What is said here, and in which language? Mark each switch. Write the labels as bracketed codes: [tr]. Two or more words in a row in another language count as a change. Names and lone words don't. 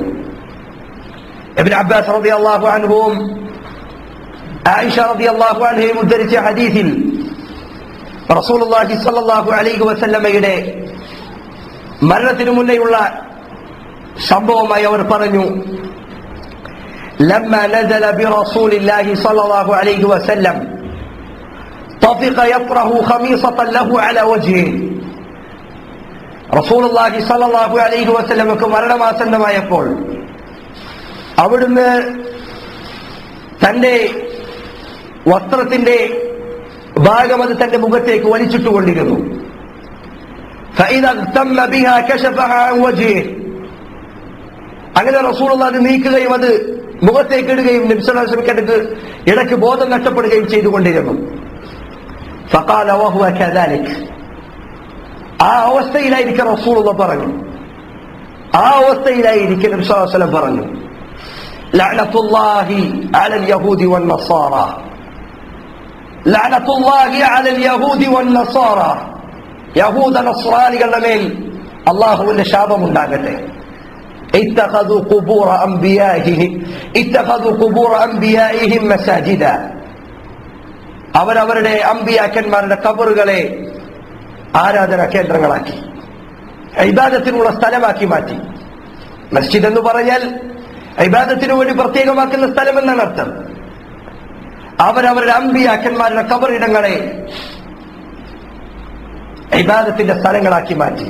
[ml] ഇബ്നു അബ്ബാസ് [ar] رضي الله عنه [ml] ആയിഷ [ar] رضي الله عنها [ml] ഉദ്ധരിച്ച ഹദീസിൽ റസൂലുള്ളാഹി [ar] صلى الله عليه وسلم [ml] മരണത്തിനു മുന്നേയുള്ള സംഭവമായി അവർ പറഞ്ഞു, [ar] لما نزل برسول الله صلى الله عليه وسلم طفق يطرح خميصة له على وجهه. [ml] റസൂലുള്ളാഹി [ar] صلى الله عليه وسلم [ml] മരണമാസന്നമായപ്പോൾ അവിടുന്ന് തന്റെ വസ്ത്രത്തിന്റെ ഭാഗം അത് തന്റെ മുഖത്തേക്ക് വലിച്ചിട്ടുകൊണ്ടിരുന്നു. [ar] فإذا اغتم بها كشفها عن وجهه. [ml] അങ്ങനെ റസൂലുള്ളാഹി അത് നീക്കുകയും അത് മുഖത്തേക്ക് ഇടുകയും നബി [ar] صلى الله عليه وسلم [ml] കണ്ടിട്ട് ഇടയ്ക്ക് ബോധം നഷ്ടപ്പെടുകയും ചെയ്തുകൊണ്ടിരുന്നു. [ar] فقال وهو كذلك, [ml] ആ അവസ്ഥയിലായിരിക്കും റസൂലുള്ളാഹി പറഞ്ഞു, ആ അവസ്ഥയിലായിരിക്കും നബി [ar] صلى الله عليه وسلم [ml] പറഞ്ഞു, [ar] لعنة الله على اليهود والنصارى, لعنة الله على اليهود والنصارى, [ml] യഹൂദ നസ്രാനികളുടെ മേൽ അല്ലാഹുവിന്റെ ശാപം ഉണ്ടാകട്ടെ. [ar] اتخذوا قبور انبيائهم مساجدا, [ml] അവരവരുടെ അമ്പിയാക്കന്മാരുടെ ഖബറുകളെ ആരാധനാ കേന്ദ്രങ്ങളാക്കി, ഇബാദത്തിനുള്ള സ്ഥലമാക്കി മാറ്റി. മസ്ജിദ് എന്ന് പറഞ്ഞാൽ ഇബാദത്തിനു വേണ്ടി പ്രത്യേകമാക്കുന്ന സ്ഥലം എന്നാണ് അർത്ഥം. അവരവരുടെ അമ്പിയാക്കന്മാരുടെ ഖബറിടങ്ങളെ ഇബാദത്തിന്റെ സ്ഥലങ്ങളാക്കി മാറ്റി.